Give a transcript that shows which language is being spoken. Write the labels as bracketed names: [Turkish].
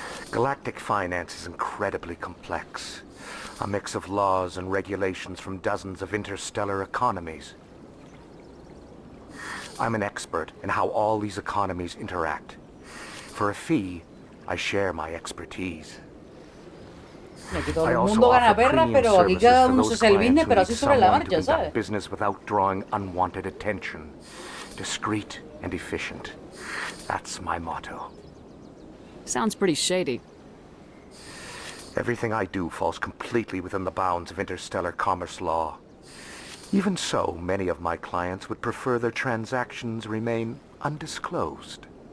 [English] Galactic finance is incredibly complex. A mix of laws and regulations from dozens of interstellar economies. I'm an expert in how all these economies interact. For a fee, I share my expertise. [Spanish] Aquí todo el mundo gana perras, pero aquí cada uno se hace el business, pero así sobre la marcha, ¿sabes? [English] Business without drawing unwanted attention. Discreet and efficient. That's my motto. Sounds pretty shady. Everything I do falls completely within the bounds of interstellar commerce law. Even so, many of my clients would prefer their transactions remain undisclosed.